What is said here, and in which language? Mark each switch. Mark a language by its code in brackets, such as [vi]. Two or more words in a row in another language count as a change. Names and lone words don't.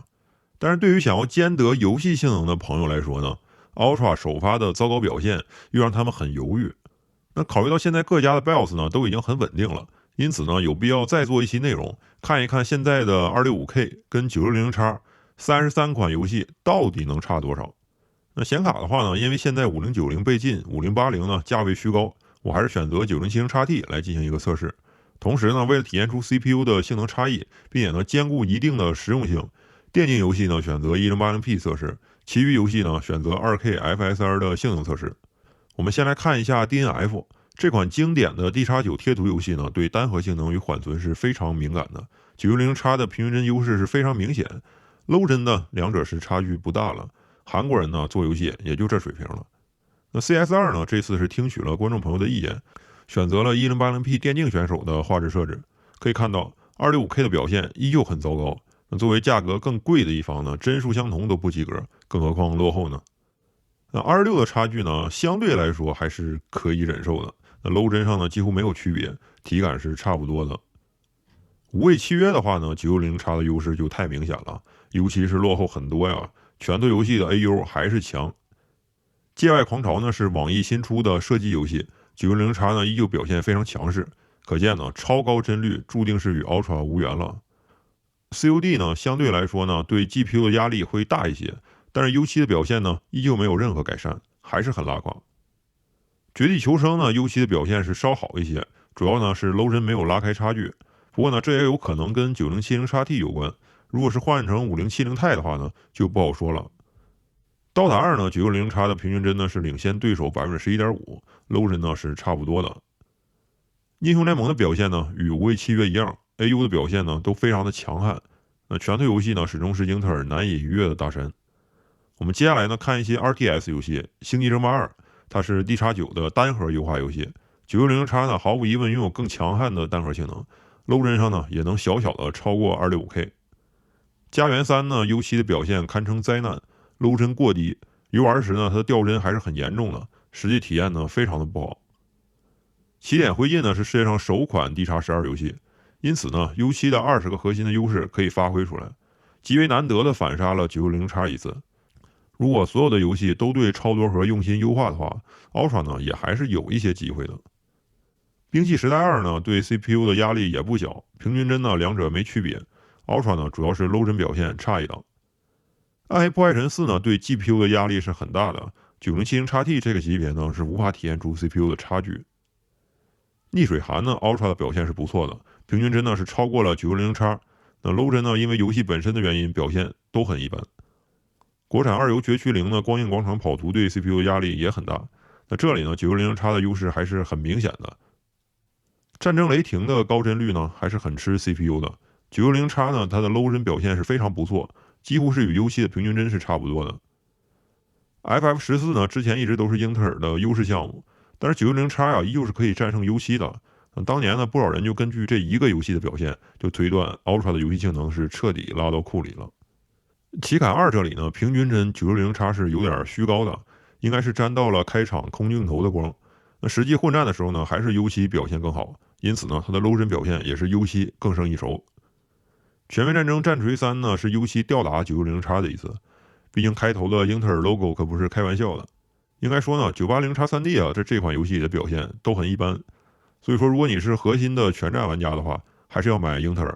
[zh] 但是對於想要兼得遊戲性能的朋友來說呢，Ultra 首發的糟糕表現又讓他們很猶豫。那考慮到現在各家的 BIOS 呢都已經很穩定了，因此呢有必要再做一期內容，看一看現在的 265K 跟 9600X 33 款遊戲到底能差多少。那顯卡的話呢，因為現在5090被禁，5080呢價位虛高，我還是選擇 9070XT 來進行一個測試。同時呢，為了體現出 CPU 的性能差異，並且呢兼顧一定的實用性，電競遊戲呢選擇 1080P 測試，其餘遊戲呢選擇 2K FSR 的性能測試。我們先來看一下 DNF 這款經典的 D-X9 貼圖遊戲呢，對單核性能與緩存是非常敏感的。910X 的平均帧優勢是非常明顯，low 帧呢兩者是差距不大了。韓國人呢做遊戲也就這水平了。那 CS2 呢這次是聽取了觀眾朋友的意見，選擇了 1080P 電競選手的畫質設置。可以看到 265K 的表現依舊很糟糕。那作為價格更貴的一方呢，帧數相同都不及格，更何況落後呢？那226的差距呢，相对來說還是可以忍受的。那 low 帧上呢幾乎沒有區別，體感是差不多的。無畏契約的話呢，910X的優勢就太明顯了，尤其是落後很多呀。拳头遊戲的 AU 還是強。界外狂潮呢是網易新出的射擊遊戲，910X呢依舊表現非常強勢，可見呢超高帧率注定是與 Ultra 無緣了。COD 呢相對來說呢對 GPU 的壓力會大一些，但是 U7 的表現呢依舊沒有任何改善，還是很拉胯。絕地求生呢 U7 的表現是稍好一些，主要呢是 low 帧沒有拉開差距，不過呢這也有可能跟 9070XT 有關。如果是換成5070 Ti 的話呢，就不好說了。刀塔2呢，960X 的平均帧呢是領先對手 11.5%，low 帧呢是差不多的。英雄聯盟的表現呢與無畏契約一樣 ，AU 的表現呢都非常的強悍。那拳头遊戲呢始終是英特爾難以逾越的大山。我們接下來呢看一些 RTS 遊戲，星際爭霸2，它是 D-X9 的單核優化遊戲，960X 呢毫無疑問擁有更強悍的單核性能 ，low 帧上呢也能小小的超過 265K。家園3呢 ，U7 的表現堪稱災難，low 帧過低，遊玩時呢它的掉帧還是很嚴重的，實際體驗呢非常的不好。起點灰燼呢是世界上首款 D-X12 遊戲，因此呢 U7 的20個核心的優勢可以發揮出來，極為難得的反殺了 960X 一次。如果所有的遊戲都對超多核用心優化的話 ，Ultra 呢也還是有一些機會的。兵器時代2呢對 CPU 的壓力也不小，平均帧呢两者沒區別。Ultra 呢主要是 low 帧表現差一檔。暗黑破壞神4呢對 GPU 的壓力是很大的，9070XT 這個級別呢是無法體現出 CPU 的差距。逆水寒呢 Ultra 的表現是不錯的，平均帧呢是超過了 960X， 那 low 帧呢因為遊戲本身的原因表現都很一般。國產二游絕區0呢光影廣場跑圖對 CPU 的壓力也很大，那這裡呢 960X 的優勢還是很明顯的。戰爭雷霆的高帧率呢還是很吃 CPU 的。960X 呢，它的 low 帧表現是非常不錯，幾乎是與 U7 的平均帧是差不多的。FF14 呢，之前一直都是英特爾的優勢項目，但是 960X 啊，依舊是可以戰勝 U7 的。當年呢，不少人就根據這一個遊戲的表現，就推斷 Ultra 的遊戲性能是徹底拉到庫裡了。奇坎2這裡呢，平均帧 960X 是有點虛高的，應該是沾到了開場空鏡頭的光。那實際混戰的時候呢，還是 U7 表現更好，因此呢，它的 low 帧表現也是 U7 更勝一籌。全面戰爭戰錘3呢是 U7 吊打 960X 的意思，畢竟開頭的英特爾 logo 可不是開玩笑的。應該說呢 980X3D 啊，這款遊戲的表現都很一般，所以說如果你是核心的全戰玩家的話，還是要買英特爾。